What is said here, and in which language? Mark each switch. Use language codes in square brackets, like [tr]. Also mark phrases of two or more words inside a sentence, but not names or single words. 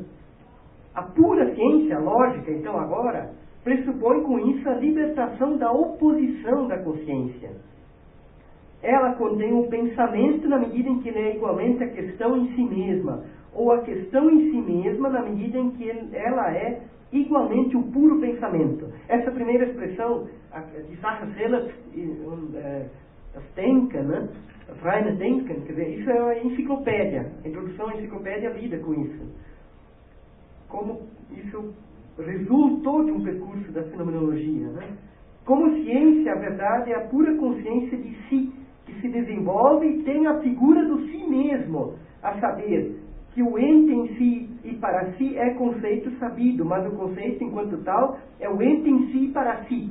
[pt] A pura ciência, a lógica, então, agora, pressupõe com isso a libertação da oposição da consciência. Ela contém o pensamento na medida em que ele é igualmente a questão em si mesma, ou a questão em si mesma na medida em que ela é igualmente o puro pensamento. Essa primeira expressão, [de] die Sache selbst, das Denken, né? Das reine Denken, [pt] quer dizer, isso é a enciclopédia. A introdução à enciclopédia lida com isso. Como isso resultou de um percurso da fenomenologia, né? Como ciência, a verdade é a pura consciência de si, que se desenvolve e tem a figura do si mesmo, a saber, que o ente em si e para si é conceito sabido, mas o conceito, enquanto tal, é o ente em si e para si.